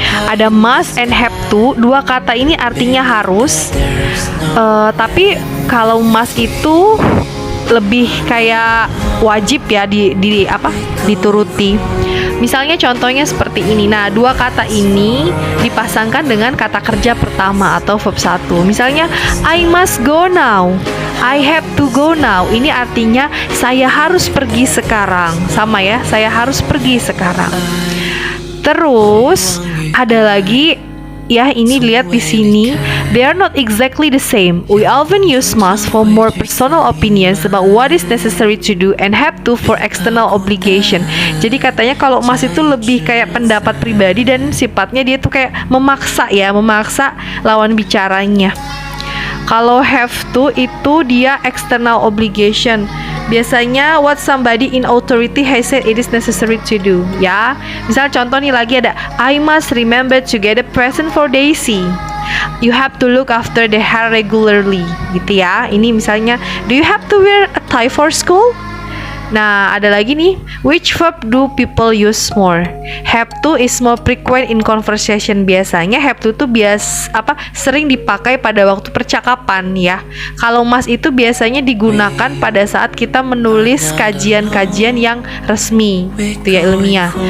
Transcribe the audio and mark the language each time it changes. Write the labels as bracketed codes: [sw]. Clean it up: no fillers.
[id] Ada [en] must and have to. [id] Dua kata ini artinya harus, tapi kalau must itu lebih kayak wajib ya dituruti. Misalnya contohnya seperti ini. Nah, dua kata ini dipasangkan dengan kata kerja pertama atau verb 1. [en] Misalnya I must go now, I have to go now. [id] Ini artinya saya harus pergi sekarang. Sama ya, saya harus pergi sekarang. Terus ada lagi ya, ini lihat di sini. [en] They are not exactly the same. We often use must for more personal opinions about what is necessary to do and have to for external obligation. [id] Jadi katanya kalau must itu lebih kayak pendapat pribadi dan sifatnya dia tuh kayak memaksa lawan bicaranya. [en] Kalau have to [id] itu dia [en] external obligation. Biasanya what somebody in authority has said it is necessary to do ya. [id] Misal contoh nih lagi ada [en] I must remember to get a present for Daisy. You have to look after the hair regularly [id] gitu ya. Ini misalnya [en] do you have to wear a tie for school? [id] Nah, ada lagi nih, [en] which verb do people use more? Have to is more frequent in conversation. [id] Biasanya [en] have to [id] tuh sering dipakai pada waktu percakapan ya. Kalau must itu biasanya digunakan pada saat kita menulis kajian-kajian yang resmi, itu ya, ilmiah.